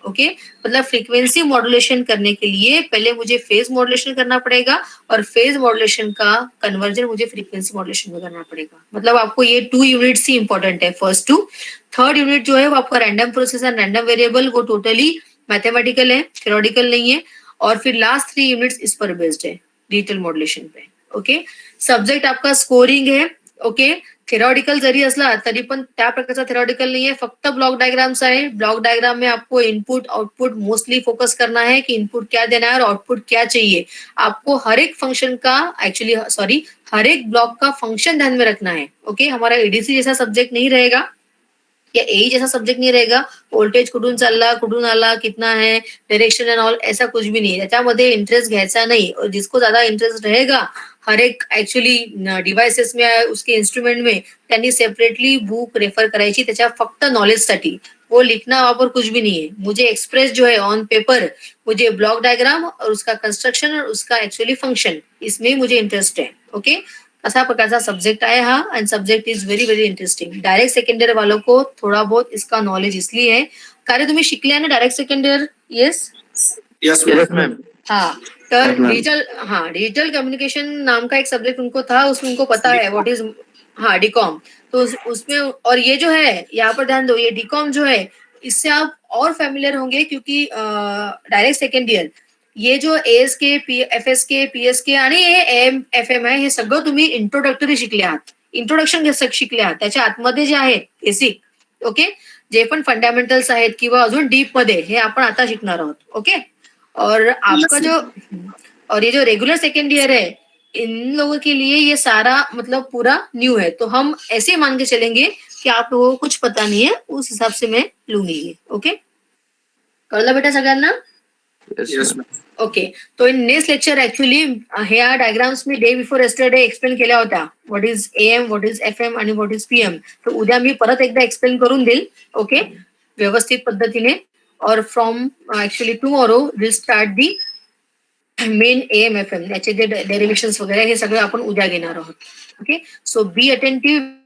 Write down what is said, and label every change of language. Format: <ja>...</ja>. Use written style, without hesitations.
<hi>Okay, मतलब frequency modulation करने के लिए पहले मुझे फेज मॉड्युलेशन करना पड़ेगा और फेज मॉड्युलेशन का कन्वर्जन मुझे फ्रीक्वेंसी मॉड्युलेशन में करना पड़ेगा। मतलब आपको ये 2 यूनिट्स ही इंपॉर्टेंट है, फर्स्ट टू। थर्ड यूनिट जो है वो आपका random process and random variable, वो टोटली मैथमेटिकल है, थ्योरेटिकल नहीं है। और फिर लास्ट 3 यूनिट्स इस पर बेस्ड है, डिजिटल मॉड्युलेशन पे। ओके, सब्जेक्ट आपका स्कोरिंग है।</hi> <mr>ओके, थेरॉटिकल जरी असला तरी पण त्या प्रकारचा थेरॉटिकल नाही आहे, फक्त ब्लॉक डायग्राम्स आहे।</mr> <hi>ब्लॉक डायग्राम में आपको इनपुट आउटपुट मोस्टली फोकस करना है कि इनपुट क्या देना है और आउटपुट क्या चाहिए। आपको हर एक फंक्शन का एक्चुअली सॉरी हर एक ब्लॉक का फंक्शन ध्यान में रखना है। ओके, हमारा एडीसी जैसा सब्जेक्ट नहीं रहेगा या एई जैसा सब्जेक्ट नहीं रहेगा,</hi> <mr>वोल्टेज कुठून चालला, कुठून आला,</mr> <hi>कितना है, डायरेक्शन एंड ऑल ऐसा कुछ भी नहीं है,</hi> <mr>त्याच्यामध्ये इंटरेस्ट घ्यायचा नाही।</mr> <hi>और जिसको ज्यादा इंटरेस्ट रहेगा हर एक एक्चुअली डिव्हाइसेस में उसके इंस्ट्रूमेंट में</hi> <mr>त्यांनी सेपरेटली बुक रेफर करायची त्याच्या फक्त नॉलेजसाठी।</mr> <hi>वो लिखना वहां पर कुछ भी नहीं है, मुझे एक्सप्रेस जो है ऑन पेपर मुझे ब्लॉक डायग्राम और उसका कंस्ट्रक्शन और उसका एक्चुअली फंक्शन इसमें मुझे इंटरेस्ट है।</hi> <mr>ओके, असा प्रकारचा सब्जेक्ट आहे हा</mr> <en>And subject is very very interesting.</en> <hi>Direct second year वालों को थोड़ा बहुत इसका नॉलेज इसलिए है</hi> <mr>कारण तुम्ही शिकले ना</mr> <hi>direct second year.</hi> <en>Yes yes ma'am.</en> <hi>हाँ, तर डिजिटल कम्युनिकेशन नाम का एक सब्जेक्ट उनको था, उसमें उनको पता है व्हाट इज, हाँ डीकॉम। तो उसमें और ये जो है यहाँ पर ध्यान दो, ये डीकॉम जो है इससे आप और फैमिलियर होंगे क्योंकि डायरेक्ट सेकंड ईयर ये जो एएसके, एफएसके, पीएसके</hi> <mr>आणि हे एम एफ एम आहे हे सगळं तुम्ही इंट्रोडक्टरी शिकले आहात,</mr> <hi>इंट्रोडक्शन शिकले आहात।</hi> <mr>त्याच्या आतमध्ये जे आहे बेसिक, ओके, जे पण फंडामेंटल्स आहेत किंवा अजून डीप मध्ये हे आपण आता शिकणार आहोत।</mr> <hi>ओके, और आपका जो और ये जो रेगुलर सेकेंड ईयर है इन लोगों के लिए ये सारा मतलब पूरा न्यू है। तो हम ऐसे मान के चलेंगे कि आप लोगों को कुछ पता नहीं है, उस हिसाब से मैं लूंगी ये.</hi> <mr>ओके, कळलं बेटा सगळ्यांना?</mr> <en>Yes, ma'am. Okay.</en> <mr>तो</mr> <en>in next lecture actually</en> <mr>ह्या डायग्राम्स मी</mr> <en>day before yesterday</en> <mr>एक्सप्लेन केल्या होत्या.</mr> <en>What is AM, what is FM आणि what is PM.</en> <mr>तर उद्या मी परत एकदा एक्सप्लेन करून देईल. ओके, व्यवस्थित पद्धतीने.</mr> <en>और from actually tomorrow will start the main AM FM,</en> <mr>याचे जे डेरिव्हेशन्स वगैरे हे सगळं आपण उद्या घेणार आहोत.</mr> <en>Okay, so be attentive.</en>